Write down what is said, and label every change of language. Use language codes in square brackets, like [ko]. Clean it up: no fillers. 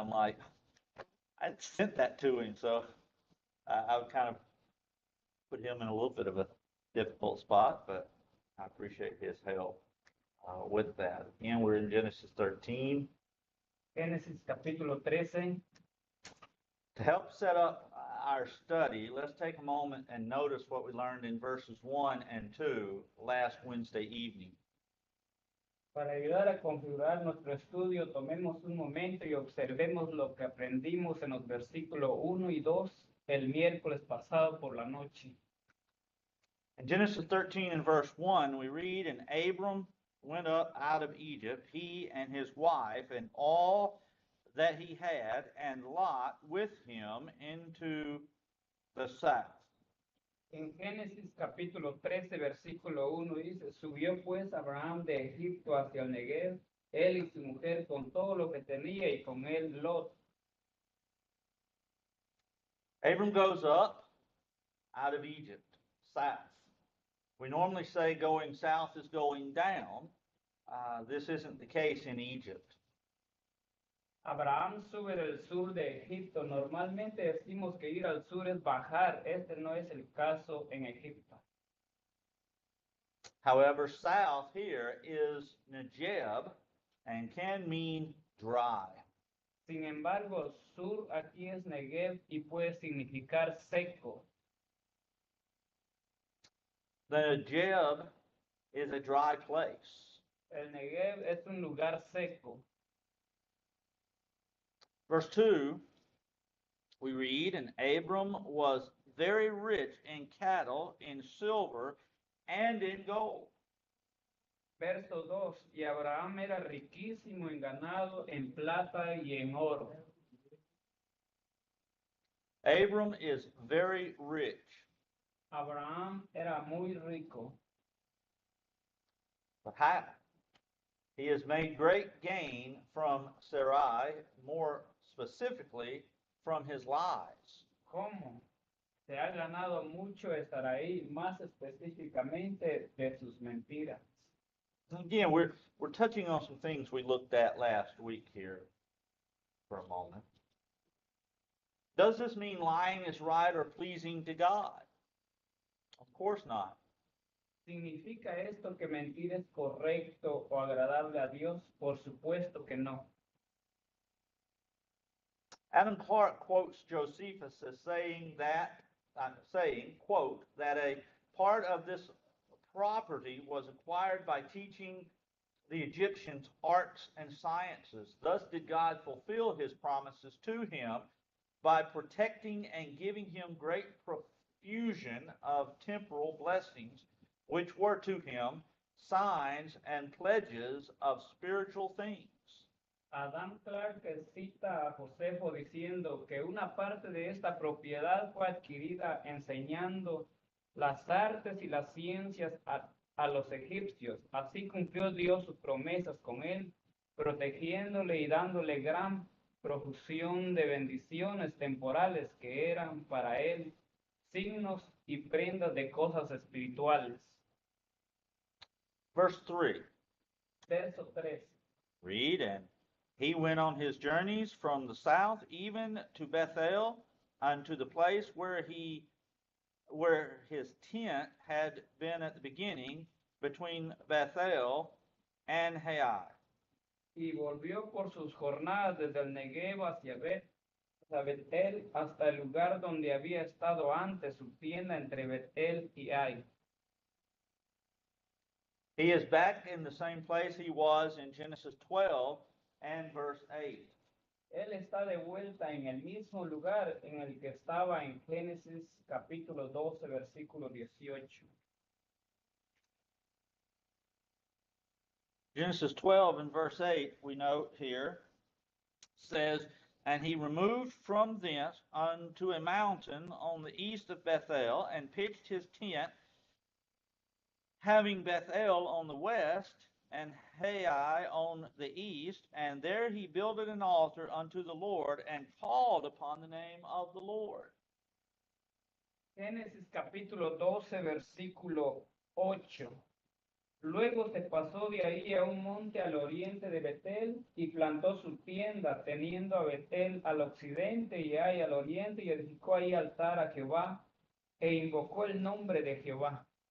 [en] I'm like, I sent that to him. So I would kind of put him in a little bit of a difficult spot, but I appreciate his help with that. Again, we're in Genesis 13. [es] Génesis capítulo 13. [en] To help set up our study, let's take a moment and notice what we learned in verses 1 and 2 last Wednesday evening. [es] Para ayudar a configurar nuestro estudio, tomemos un momento y observemos lo que aprendimos en los versículos 1 y 2 el miércoles pasado por la noche. [en] In Genesis 13 and verse 1, we read, "And Abram went up out of Egypt, he and his wife, and all that he had, and Lot with him into the south." [es] En Génesis capítulo 13, versículo 1 dice, subió pues Abraham de Egipto hacia el Negev, él y su mujer con todo lo que tenía y con él Lot. [en] Abram goes up out of Egypt, south. We normally say going south is going down. This isn't the case in Egypt. [es] Abraham sube del sur de Egipto. Normalmente decimos que ir al sur es bajar. Este no es el caso en Egipto. [en] However, south here is Negeb and can mean dry. [es] Sin embargo, sur aquí es Negev y puede significar seco. [en] The Negeb is a dry place. [es] El Negev es un lugar seco. [en] Verse 2, we read, "And Abram was very rich in cattle, in silver, and in gold." [es] Verso 2, y Abraham era riquísimo en ganado, en plata y en oro. [en] Abram is very rich. [es] Abraham era muy rico. [en] But how? He has made great gain from Sarai, more specifically from his lies. [es] ¿Cómo? Se ha ganado mucho estar ahí, más específicamente de sus mentiras. [en] Again, we're touching on some things we looked at last week here for a moment. Does this mean lying is right or pleasing to God? Of course not. [es] ¿Significa esto que mentir es correcto o agradable a Dios? Por supuesto que no. [en] Adam Clark quotes Josephus as saying, quote, that a part of this property was acquired by teaching the Egyptians arts and sciences. Thus did God fulfill his promises to him by protecting and giving him great profusion of temporal blessings, which were to him signs and pledges of spiritual things. [es] Adam Clark cita a Josefo diciendo que una parte de esta propiedad fue adquirida enseñando las artes y las ciencias a los egipcios. Así cumplió Dios sus promesas con él, protegiéndole y dándole gran profusión de bendiciones temporales que eran para él signos y prendas de cosas espirituales. [en] Verse 3. [es] Verso 3. [en] Read, "And he went on his journeys from the south, even to Bethel, unto the place where his tent had been at the beginning, between Bethel and Hai." [es] Y volvió por sus jornadas desde el Negev hacia Betel hasta el lugar donde había estado antes su tienda entre Betel y Ai. [en] He is back in the same place he was in Genesis 12 and verse 8. [es] Él está de vuelta en el mismo lugar en el que estaba en Génesis capítulo 12, versículo 18. [en] Genesis 12 and verse 8, we note here, says, "And he removed from thence unto a mountain on the east of Bethel, and pitched his tent, having Bethel on the west, and Hai on the east, and there he builded an altar unto the Lord, and called upon the name of the Lord." [es] Génesis capítulo 12, versículo 8. Luego se pasó de ahí a un monte al oriente de Betel y plantó su tienda, teniendo a Betel al occidente y Ai al oriente, y edificó ahí altar a Jehová e invocó el nombre de Jehová.